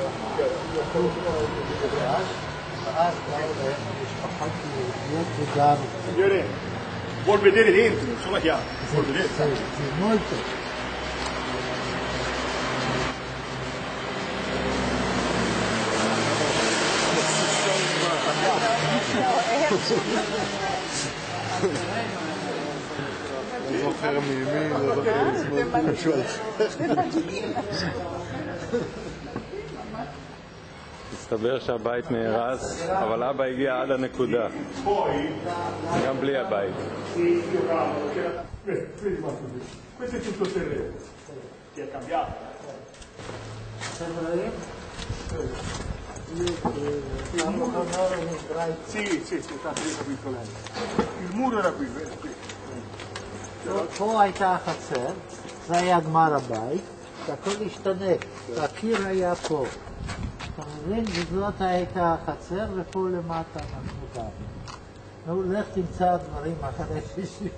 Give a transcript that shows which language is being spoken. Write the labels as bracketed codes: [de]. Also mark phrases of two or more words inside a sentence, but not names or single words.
[he] ואז משפחות יהודיות וגם... [it] Signore, vuol vedere dentro, insomma chiaro, vuol vedere. Sì, molto. [he] לא זוכר מימי, לא זוכר משהו על מסתבר שהבית נהרס, אבל אבא הגיע עד הנקודה, גם בלי הבית. [it] Questo è tutto il terreno, che è cambiato. Sì, tanto io capisco lei. Il muro era qui, vero? [he] פה הייתה החצר, זה היה גמר הבית, והכל השתנה, הקיר היה פה. אתה מבין? וזאת הייתה החצר, ופה למטה אנחנו גרנו. נו, לך תמצא דברים אחרי שישי.